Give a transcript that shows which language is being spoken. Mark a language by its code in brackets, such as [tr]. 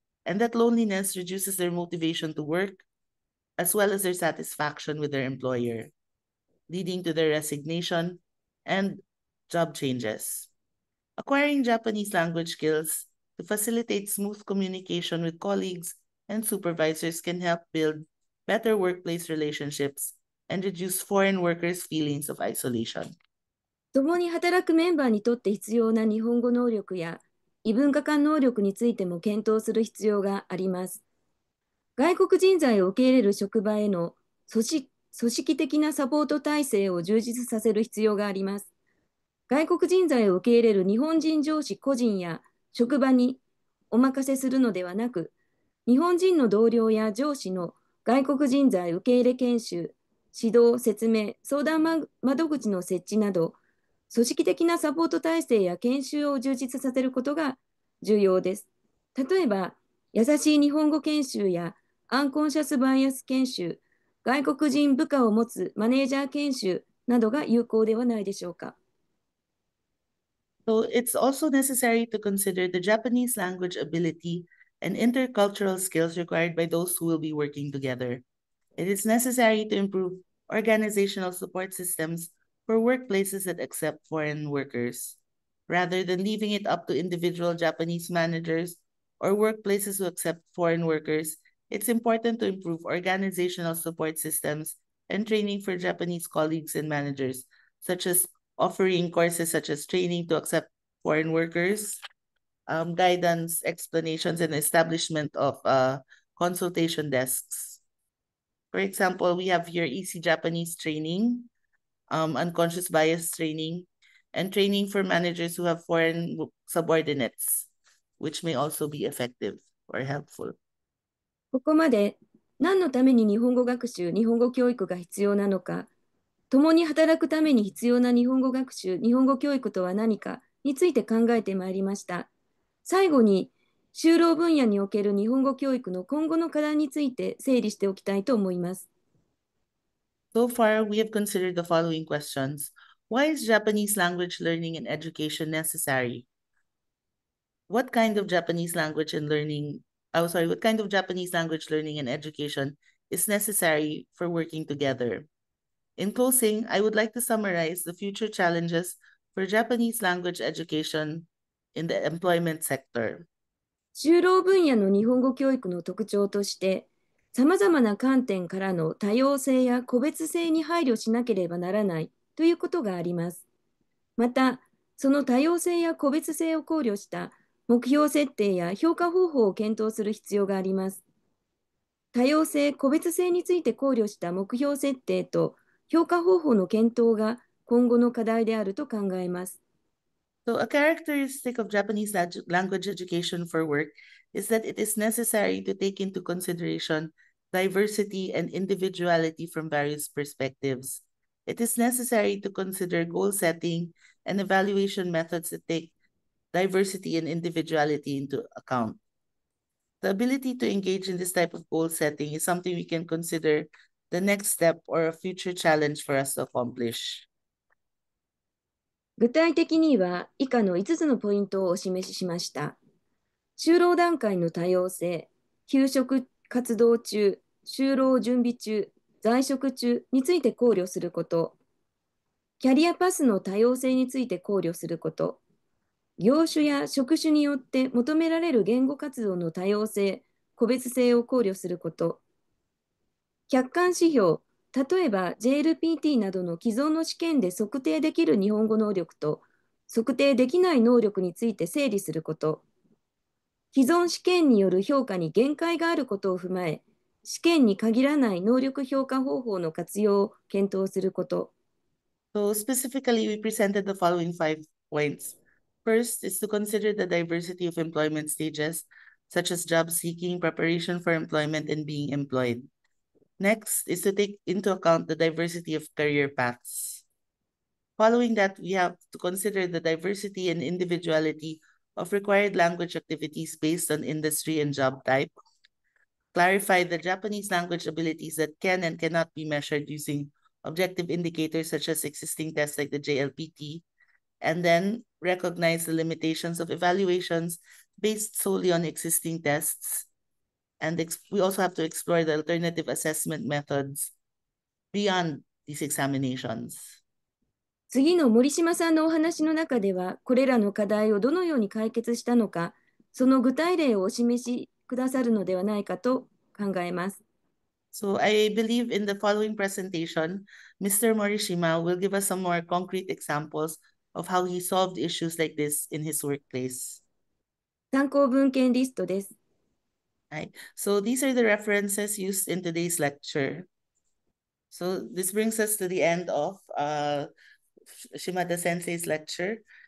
[en] and that loneliness reduces their motivation to work, as well as their satisfaction with their employer, leading to their resignation and job changes. Acquiring Japanese language skills to facilitate smooth communication with colleagues and supervisors can help build better workplace relationships and reduce foreign workers' feelings of isolation. [ja] 共に働くメンバーにとって必要な日本語能力や異文化間能力についても検討する必要があります。外国人材を受け入れる職場への組織的なサポート体制を充実させる必要があります。外国人材を受け入れる日本人上司個人や職場にお任せするのではなく、日本人の同僚や上司の外国人材受け入れ研修、指導、説明、相談窓口の設置など、組織的なサポート体制や研修を充実させることが重要です。例えば、優しい日本語研修やアンコンシャスバイアス研修、外国人部下を持つマネージャー研修などが有効ではないでしょうか。 [en] So it's also necessary to consider the Japanese language ability and intercultural skills required by those who will be working together. It is necessary to improve organizational support systems for workplaces that accept foreign workers, rather than leaving it up to individual Japanese managers or workplaces who accept foreign workers. It's important to improve organizational support systems and training for Japanese colleagues and managers, such as offering courses such as training to accept foreign workers, guidance, explanations, and establishment of consultation desks. For example, we have here Easy Japanese training, unconscious bias training, and training for managers who have foreign subordinates, which may also be effective or helpful. [ja] ここまで何のために日本語学習、日本語教育が必要なのか、共に働くために必要な日本語学習、日本語教育とは何かについて考えてまいりました。最後に、就労分野における日本語教育の今後の課題について整理しておきたいと思います。 [en] So far, we have considered the following questions. Why is Japanese language learning and education necessary? What kind of Japanese language and learning, what kind of Japanese language learning and education is necessary for working together? In closing, I would like to summarize the future challenges for Japanese language education in the employment sector. [ja] 就労分野の日本語教育の特徴として、さまざまな観点からの多様性や個別性に配慮しなければならないということがあります。また、その多様性や個別性を考慮した目標設定や評価方法を検討する必要があります。多様性、個別性について考慮した目標設定と評価方法の検討が今後の課題であると考えます。 [en] So a characteristic of Japanese language education for work is that it is necessary to take into consideration diversity and individuality from various perspectives. It is necessary to consider goal setting and evaluation methods that take diversity and individuality into account. The ability to engage in this type of goal setting is something we can consider the next step or a future challenge for us to accomplish. [ja] 具体的には以下の5つのポイントをお示ししました。就労段階の多様性、休職活動中、就労準備中、在職中について考慮すること、キャリアパスの多様性について考慮すること、業種や職種によって求められる言語活動の多様性、個別性を考慮すること、客観指標、例えば JLPT などの既存の試験で測定できる日本語能力と測定できない能力について整理すること、既存試験による評価に限界があることを踏まえ、試験に限らない能力評価方法の活用を検討すること。 [en] So specifically, we presented the following 5 points. First is to consider the diversity of employment stages, such as job seeking, preparation for employment, and being employed. Next is to take into account the diversity of career paths. Following that, we have to consider the diversity and individuality of required language activities based on industry and job type. Clarify the Japanese language abilities that can and cannot be measured using objective indicators such as existing tests like the JLPT, and then recognize the limitations of evaluations based solely on existing tests And we also have to explore the alternative assessment methods beyond these examinations. [ja] 次の森島さんのお話の中では、これらの課題をどのように解決したのか、その具体例をお示しくださるのではないかと考えます。 [en] So I believe in the following presentation, Mr. Morishima will give us some more concrete examples of how he solved issues like this in his workplace. [ja] 参考文献リストです。 [en] Right. So these are the references used in today's lecture. So this brings us to the end of Shimada Sensei's lecture.